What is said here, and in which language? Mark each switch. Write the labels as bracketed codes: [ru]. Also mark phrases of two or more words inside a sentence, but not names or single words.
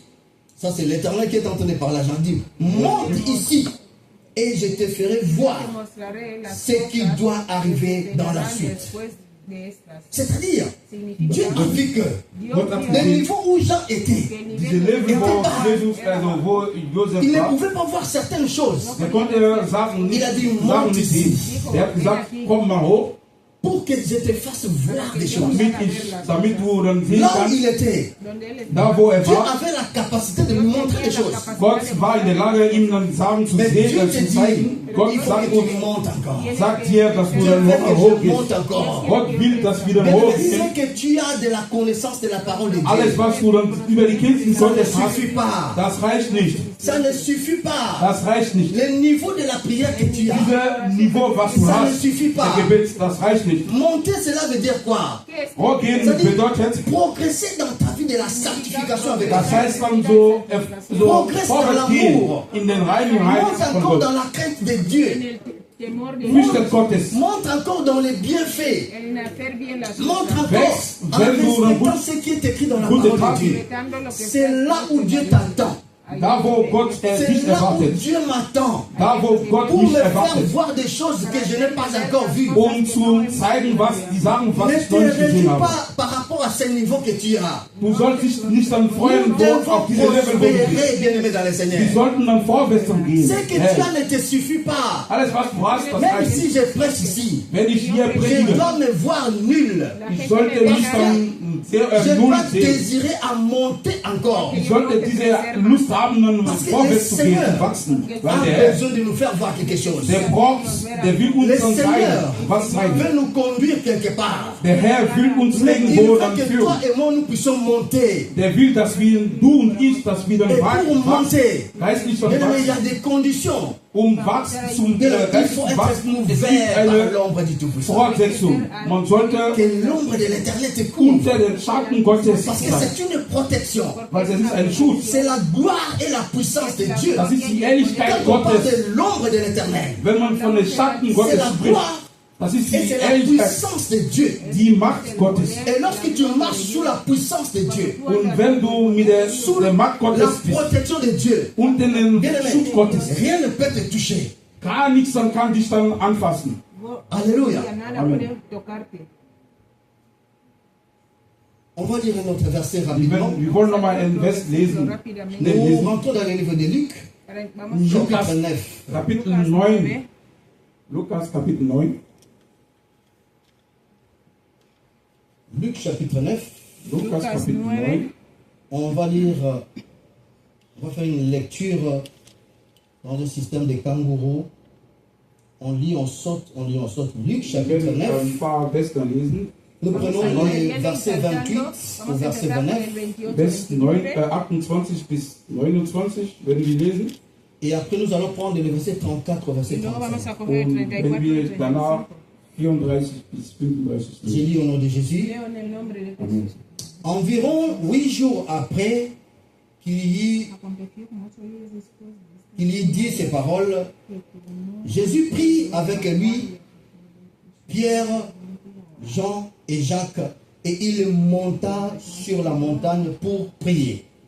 [fr] Ça c'est l'Éternel qui est en train de parler à Jean, dit, monte ici et je te ferai voir ce qui doit arriver dans la suite. C'est-à-dire, Dieu a vu que le niveau où Jean était, [de] Diese Leben, wo Jesus, also wo Josef [fr] il ne [de] war, [fr] pouvait pas voir certaines choses [de] der konnte Sachen nicht, [fr] Il a dit, [de] Sachen [fr] monte [de] nicht [fr] ici. [de] sehen. Der hat gesagt, komm mal hoch, [fr] pour que je te fasse voir des choses. [de] damit du dann sehen [fr] Là où [de] kannst, [fr] il était, [de] da wo [fr] Dieu [de] war. [fr] avait la capacité de lui montrer des choses. [de] Gott war in der Lage, ihm dann Sachen zu [fr] Mais Dieu [de] sehen, [fr] te [de] zu [fr] dit, [de] zeigen. Gott [fr] il faut [de] sagt [fr] que [de] uns, [fr] tu montes encore. [de] sagt dir, dass du [fr] Dieu [de] dann [fr] veut que je [de] hochgehst. [fr] monte encore. [de] Gott will, dass wir dann [fr] Mais [de] hochgehen. [fr] c'est que tu as de la connaissance de la parole de [de] Alles, [fr] Dieu. [de] was du dann über die Kirchen [fr] Ça ne [de] Gottes hast, [fr] suffit pas. [de] das reicht nicht. [fr] Ça ne suffit pas. [de] Das reicht nicht. [fr] Le niveau de la prière que tu as. [de] Dieses Niveau, was du [fr] Ça ne [de] hast, [fr] suffit pas. [de] der Gebet, das reicht nicht. [fr] Monter, cela veut dire quoi? [de] Hochgehen [fr] C'est-à-dire [de] bedeutet, [fr] progresser dans ta vie de la sanctification avec [de] das [fr] Dieu. [de] heißt dann so [fr] Progress dans [de] vorwärts gehen [fr] l'amour. [de] in den Reinheit [fr] Monte [de] von [fr] encore [de] Gott. [fr] dans la crainte de Dieu. [de] Fürchtet Gottes. [fr] Monte encore dans les bienfaits. Montre encore [de] Wenn [fr] en [de] du [fr] respectant ce qui est écrit dans la [de] gute [fr] parole de [de] Taten, [fr] Dieu. C'est là où Dieu t'attend. [de] Da wo Gott [fr] C'est [de] dich [fr] là où [de] erwartet. [fr] Dieu m'attend [de] Da wo Gott [fr] pour [de] mich [fr] me faire [de] erwartet. [fr] voir des choses que je n'ai pas encore vues. [de] Zu zeigen, die Sachen, was [fr] Ne [de] ich [fr] te [de] noch nicht [fr] réjouis [de] gesehen habe. [fr] pas par rapport à ce niveau que tu iras. [de] Du sollst dich nicht dann freuen, [fr] Nous [de] wo [fr] devons [de] auf diese Level, wo du bist. [fr] prospérer, bien-aimés dans le Seigneur. [de] Wir sollten dann vorwärts gehen. [fr] Ce que tu [de] Hey, [fr] as ne te suffit pas. [de] alles was du hast, das [fr] Même [de] reicht [fr] si [de] nicht. [fr] je prêche ici, [de] Wenn ich hier [fr] je [de] predige, [fr] dois me voir nul. [de] ich sollte nicht dann [fr] Je [de] null [fr] dois [de] sehen. [fr] désirer à monter encore. [de] Ich sollte diese Lust haben, dann vorwärts zu gehen und wachsen. Weil [fr] A [de] der Herr, [fr] besoin de nous faire voir quelque chose. [de] der will uns [fr] Le [de] dann [fr] Seigneur [de] zeigen, was zeigen. [fr] veut nous conduire quelque part. [de] Der Herr will uns [fr] Mais il [de] irgendwo [fr] veut [de] dann [fr] que [de] führen. [fr] toi et moi nous puissions monter. [de] Der will, dass wir, du und ich, dass wir dann [fr] Et pour [de] wachsen. [fr] monter, [de] Geistlich dann [fr] bien aimé, il y a [de] wachsen. [fr] des conditions. [de] Wachstum, [fr] Il faut [de] geistlich [fr] être [de] wachsen, es gibt [fr] couvert par [de] eine [fr] l'ombre du Tout-Puissant. [de] Fortsetzung. Man sollte [fr] Que l'ombre de l'éternel te couvre. [de] unter den Schatten Gottes [fr] Parce que [de] sein, [fr] c'est une protection. [de] weil es ist ein Schutz. [fr] C'est la gloire et la puissance de Dieu. [de] Das ist die Ehrlichkeit [fr] Quand on parle [de] Gottes. [fr] de l'ombre de l'éternel, [de] Wenn man von den Schatten [fr] c'est [de] Gottes [fr] la [de] spricht, [fr] gloire [de] das ist [fr] et [de] die [fr] c'est la [de] Ehrlichkeit, [fr] puissance de Dieu. [de] die Macht Gottes. [fr] Et lorsque tu marches sous la puissance de Dieu, [de] Und wenn du mit der Macht [fr] la [de] Gottes bist [fr] protection de Dieu, [de] und den [fr] bien [de] Schutz [fr] aimé, [de] Gottes, [fr] rien ne peut te toucher. [de] gar nichts dann kann dich dann anfassen. [fr] Alléluia. [de] Amen. [fr] On va lire un autre verset rapidement. [de] Wir wollen nochmal einen Vers lesen. Schnell [fr] Nous [de] lesen. [fr] rentrons dans le livre de Luc, [de] Lukas [fr] chapitre 9. [de] Kapitel 9. Lukas Kapitel 9. [fr] Luc chapitre 9. [de] Lukas Kapitel 9. [fr] On va lire, on va faire une lecture dans le système des kangourous. On lit, on saute, on lit, on saute. Luc [de] Wir [fr] chapitre [de] werden [fr] 9. [de] ein paar Verse lesen. [fr] Nous prenons les versets 28 au verset 29. [de] Vers 28 bis 29 werden wir lesen. [fr] Et après, nous allons prendre le verset 34 au verset 35. [de] Und wenn wir danach 34 bis 35 [fr] Je [de] lesen. [fr] lis au nom de Jésus. [de] Amen. [fr] Environ 8 jours après qu'il y ait dit ces paroles, Jésus prit avec lui Pierre, Jean et Jacques et il monta sur la montagne pour prier.